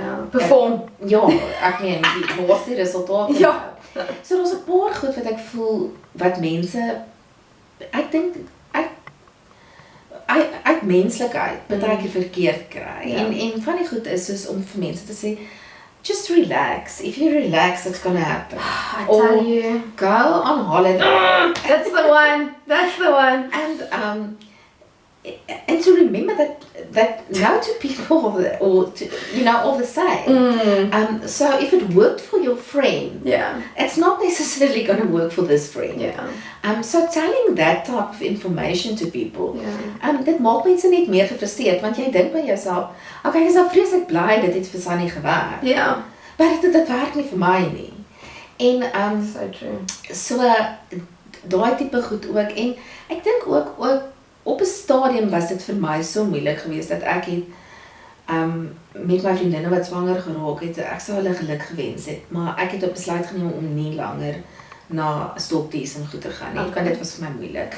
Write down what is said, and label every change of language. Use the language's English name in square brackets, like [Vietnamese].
[English] Perform. [Afrikaans] ja, ek meen die waar is die resultate? Ja. So daar's 'n paar goed wat ek voel wat mense ek dink uit menslikheid baie keer verkeerd kry. Ja. En van die goed is soos om vir mense te sê [English] just relax. If you relax, it's gonna happen. I tell you. Go on holiday. That's the one. That's the one. And to remember that no two people are the same. So if it worked for your friend, Yeah. it's not necessarily going to work for this friend. Yeah. So telling that type of information to people, Yeah. [Afrikaans] dit maak mense net meer gefrustreerd want jy dink by jouself, okay, ek is nou vreeslik bly dit het vir Sunny gewerk. [English] Yeah. [Afrikaans] Maar dit werk nie vir my nie. En [English] So true. [Afrikaans] so daai tipe goed ook en ek dink ook op 'n stadium was dit vir my so moeilik geweest dat ek het met my vriendinne wat swanger geraak het, ek sou hulle geluk gewens het, maar ek het op besluit geneem om nie langer na stokties en goed te gaan nie, want dit was vir my moeilik.